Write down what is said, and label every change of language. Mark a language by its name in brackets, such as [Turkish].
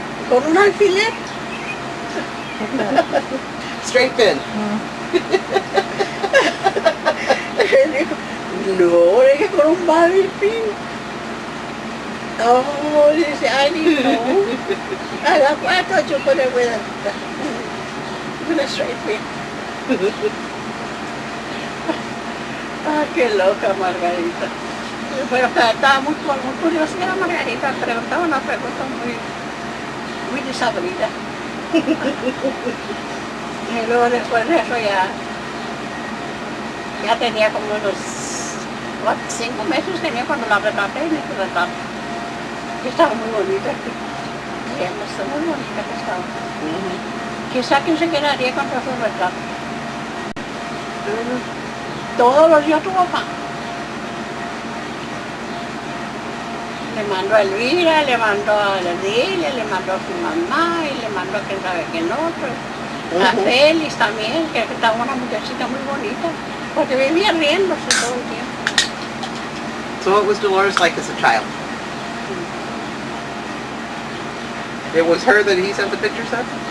[Spanish] ¿Con un alfiler? [English] Straight pin. [Spanish] Dijo, no, dije con un [English] baby pin. Oh, dice, I didn't know. I thought you put it with a straight pin. [Spanish] Qué loca Margarita. Pero estaba muy curiosa la Margarita, preguntaba una pregunta muy desabrida. Y luego después de eso ya tenía como unos 5 meses tenía cuando la retraté en este retrato. Y estaba muy bonita. bien, está muy bonita que estaba. Quizá que se quedaría con su retrato. Todos los días tu papá. Le mandó a Elvira, le mandó a Ledilia, le mandó a su mamá y le mandó a quién sabe quién otro. A Félix también, que estaba una muchachita muy bonita, porque vivía riéndose todo el tiempo. [English] So what was Dolores like as a child? It was her that he sent the pictures of?